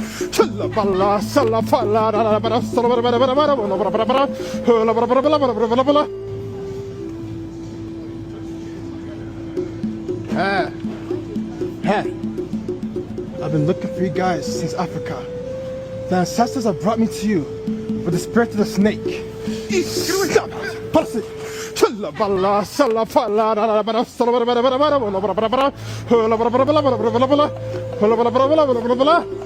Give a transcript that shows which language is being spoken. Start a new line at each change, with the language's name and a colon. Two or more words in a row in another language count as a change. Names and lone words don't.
English: Chilla balla, salla falla, la bara, sala bara bara bara bara, bara bara bara, la bara bara bara bara bara bara. Hey, I've been looking for you guys since Africa. The ancestors have brought me to you with the spirit of the snake. Stop! Policy! Chilla balla, salla falla, la bara, sala bara bara bara bara, bara bara bara, la bara bara bara bara bara bara, la bara bara bara bara bara bara.